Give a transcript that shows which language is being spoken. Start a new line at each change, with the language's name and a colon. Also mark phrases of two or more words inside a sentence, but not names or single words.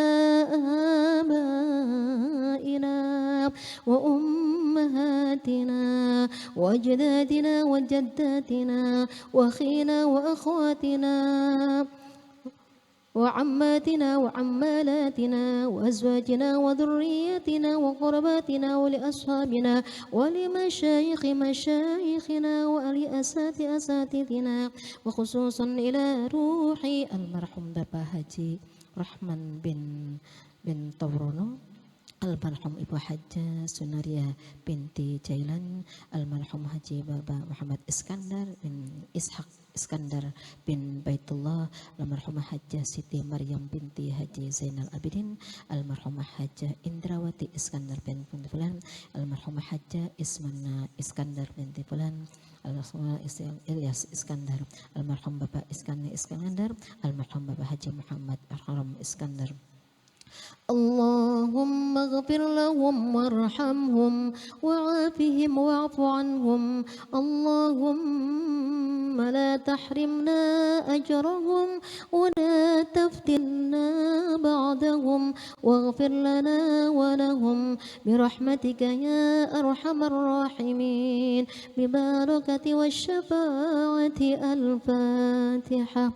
Arabic: آبائنا وأمهاتنا وأجدادنا وجداتنا وأخينا وأخواتنا وعماتنا وعمالاتنا وأزواجنا وذرياتنا وقرباتنا ولأصحابنا ولمشايخ مشايخنا ولأسات أساتذتنا وخصوصا إلى روح المرحوم
Indonesian: Bapak Haji Rahman bin Taurono, almarhum Ibu Hajjah Sunaria binti Jailan, almarhum Haji Bapak Muhammad Iskandar bin Ishaq Iskandar bin Baitullah, almarhumah Hajjah Siti Maryam binti Haji Zainal Abidin, almarhumah Hajjah Indrawati Iskandar binti Fulan, almarhumah Hajjah Ismana Iskandar binti Fulan, almarhumah Ilyas Iskandar, almarhum Bapak Iskandar, almarhum Bapak Haji Muhammad Haram Iskandar.
Arabic: اللهم اغفر لهم وارحمهم وعافهم واعف عنهم اللهم اللهم لا تحرمنا أجرهم ولا تفتنا بعدهم واغفر لنا ولهم برحمتك يا أرحم الراحمين ببركة والشفاعة الفاتحة.